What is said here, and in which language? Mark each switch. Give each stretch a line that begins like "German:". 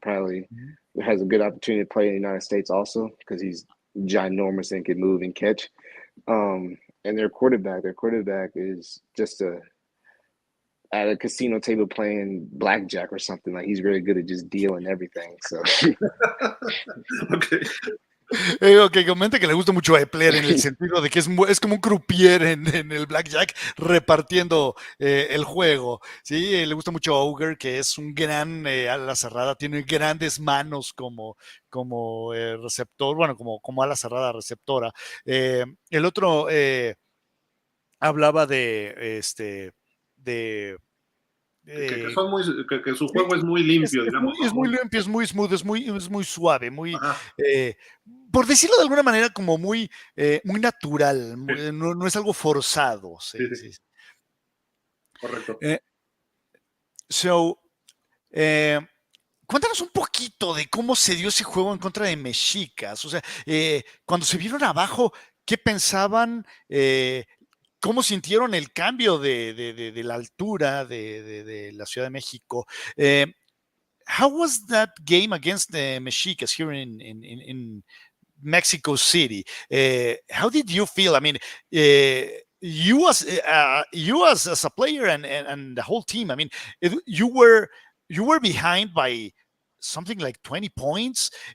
English: Probably has a good opportunity to play in the United States also because he's ginormous and can move and catch. And their quarterback is just at a casino table playing blackjack or something. Like he's really good at just dealing everything. So Okay.
Spanish: Que comenta que le gusta mucho a Epler en el sentido de que es como un croupier en el blackjack repartiendo el juego. Sí, le gusta mucho a Auger, que es un gran ala cerrada, tiene grandes manos como receptor, bueno, como ala cerrada receptora. El otro hablaba de Que eh, son que su juego es muy limpio, digamos, ¿no? es muy limpio, es muy smooth, es muy suave, Ajá. por decirlo de alguna manera, como muy natural, Sí, no es algo forzado. sí, Sí, sí, sí. correcto. Eh, so, eh, cuéntanos un poquito de cómo se dio ese juego en contra de Mexicas. O sea, cuando se vieron abajo, ¿qué pensaban? ¿Cómo sintieron el cambio de la altura de la Ciudad de México?
English: How was that game against the Mexicas here in Mexico City? How did you feel? I mean, you as a player and the whole team. I mean, you were behind by something like 20 points.